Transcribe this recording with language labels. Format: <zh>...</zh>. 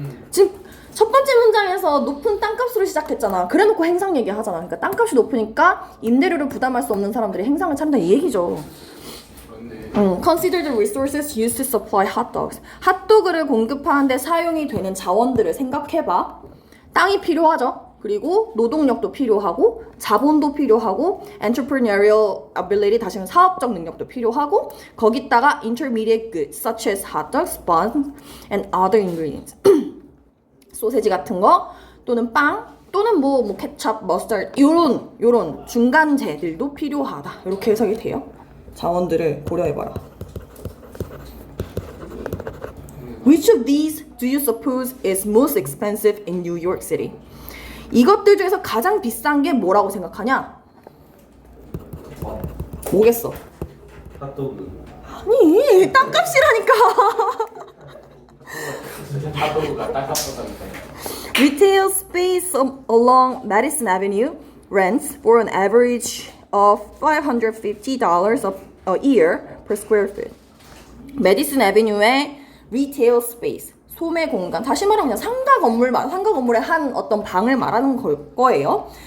<ko>지금 첫 번째 문장에서 높은 땅값으로 시작했잖아. 그래놓고 행상 얘기하잖아. 그러니까 땅값이 높으니까 임대료를 부담할 수 없는 사람들이 행상을 찾는다 이 얘기죠.</ko> <en>Consider the resources used to supply hot dogs.</en> <ko>핫도그를 공급하는데 사용이 되는 자원들을 생각해봐. 땅이 필요하죠. 그리고 노동력도 필요하고 자본도 필요하고</ko> <en>entrepreneurial ability</en> <ko>다시는 사업적 능력도 필요하고 거기다가</ko> <en>intermediate goods such as hot dogs, buns, and other ingredients.</en> <ko>소세지 같은 거 또는 빵 또는 뭐 케찹, 머스타드 요런 중간재들도 필요하다. 이렇게 해석이 돼요. 자원들을 고려해봐라.</ko> <en>Which of these do you suppose is most expensive in New York City?</en> <ko>이것들 중에서 가장 비싼 게 뭐라고 생각하냐? 뭐겠어? 핫도그. 아니, 땅값이라니까. 핫도그가 땅값보다니까.</ko> <en>Retail space along Madison Avenue rents for an average of $550 a year per square foot.</en> <ko>메디슨 애비뉴의 retail space, 소매 공간, 다시 말하면 그냥 상가 건물의 한 어떤 방을 말하는 거예요.</ko>